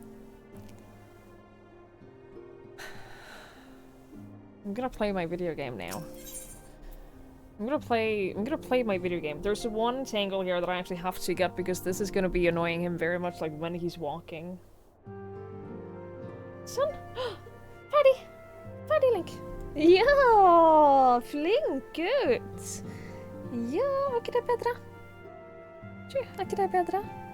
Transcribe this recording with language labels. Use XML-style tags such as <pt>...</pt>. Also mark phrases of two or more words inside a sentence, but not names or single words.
<en>I'm gonna play my video game now. I'm gonna play my video game. There's one tangle here that I actually have to get because this is gonna be annoying him very much, like when he's walking. Son! Freddy Link!</en> <no>Ja, flinkut! Ja, var ikke det bedre? Er ikke det bedre?</no>